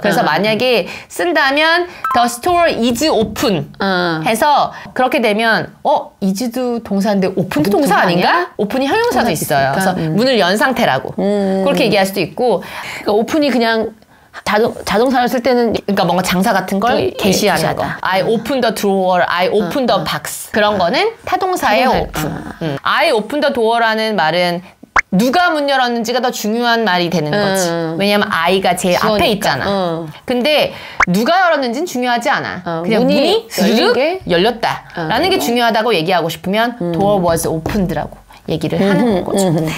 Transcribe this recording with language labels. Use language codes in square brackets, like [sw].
[ko] 그래서 만약에 쓴다면 [en] the store is open [ko] 해서 그렇게 되면 is도 동사인데 오픈도 동사 아닌가? 오픈이 형용사도 있어요. 그래서 문을 연 상태라고 그렇게 얘기할 수도 있고 그러니까 오픈이 그냥 자동사를 쓸 때는 그러니까 뭔가 장사 같은 걸 게시하는 거. [en] I open the drawer, I open the box. [ko] 그런 거는 타동사의 오픈. [en] I open the door [ko] 라는 말은 누가 문 열었는지가 더 중요한 말이 되는 거지. 왜냐면 I가 제일 앞에 있잖아. 근데 누가 열었는지는 중요하지 않아. 그냥 문이 스르륵 열렸다. 라는 게 중요하다고 얘기하고 싶으면 [en] door was opened [ko] 라고 얘기를 하는 거죠.